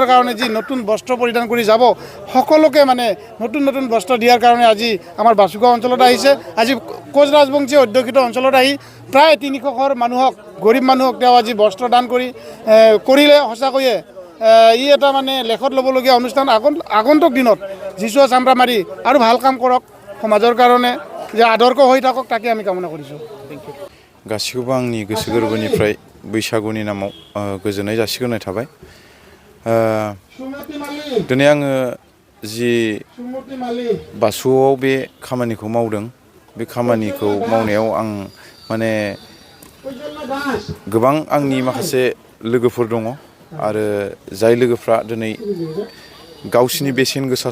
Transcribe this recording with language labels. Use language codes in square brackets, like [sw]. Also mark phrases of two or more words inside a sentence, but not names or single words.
[as] কাৰণে যি নতুন বস্ত্ৰ পৰিধান কৰি যাব সকলোকে মানে নতুন নতুন বস্ত্ৰ দিয়াৰ কাৰণে আজি আমাৰ বাসুগাঁও অঞ্চলত আহিছে আজি কোচ ৰাজবংশীয়ে অধ্যুষিত অঞ্চলত আহি প্ৰায় 300 ঘৰ মানুহক গৰীব মানুহক তেওঁ আজি বস্ত্ৰ দান কৰিলে সঁচাকৈয়ে ই এটা মানে লেখত ল'বলগীয়া অনুষ্ঠান আগন্তুক দিনত যিচুৱা চাম্প্ৰামাৰী আৰু ভাল কাম কৰক সমাজৰ কাৰণে যে আদৰ্শ হৈ থাকক তাকে আমি কামনা কৰিছোঁ [brx] गासिखौबो आंनि गोसो गोरबोनिफ्राय बैसागुनि नामाव गोजोननाय जासिग्रोनाय थाबाय दिनै आङो जि बासुगावआव बे खामानिखौ मावदों बे खामानिखौ मावनायाव आं माने गोबां आंनि माखासे लोगोफोर दङ आरो जाय लोगोफ्रा दिनै गावसिनि बेसेन गोसा